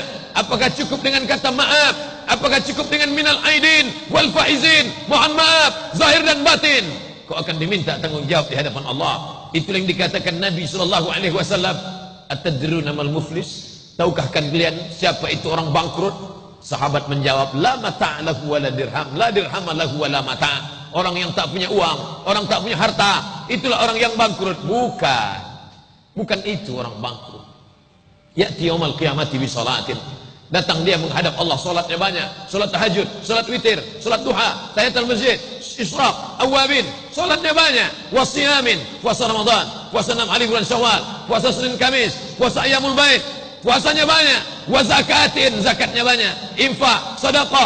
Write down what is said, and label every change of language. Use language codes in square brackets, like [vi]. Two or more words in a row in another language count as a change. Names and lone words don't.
[id] Apakah cukup dengan kata maaf? Apakah cukup dengan [ar] minal aidin wal faizin, [id] mohon maaf zahir dan batin? Kau akan diminta tanggung jawab di hadapan Allah. Itulah yang dikatakan Nabi [ar] sallallahu alaihi wasallam, atadruna mal muflis? [id] Tahukah kalian siapa itu orang bangkrut? Sahabat menjawab, [ar] la mata' lahu wa la dirham, la dirham lahu wa la mata'. [id] Orang yang tak punya uang, orang tak punya harta, itulah orang yang bangkrut. Bukan itu orang bangkrut. [ar] Ya'ti yaumal qiyamati bi salatin. [id] Datang dia menghadap Allah, salatnya banyak, salat tahajud, salat witir, salat duha, tahiyatul masjid, isyraq, awabin, salatnya banyak, wasiyamin, puasa Ramadan, puasa 6 hari bulan Syawal, puasa Senin Kamis, puasa Ayyamul Bait, puasanya banyak, [ar] wa zakatin, [id] zakatnya banyak, infak, sedekah.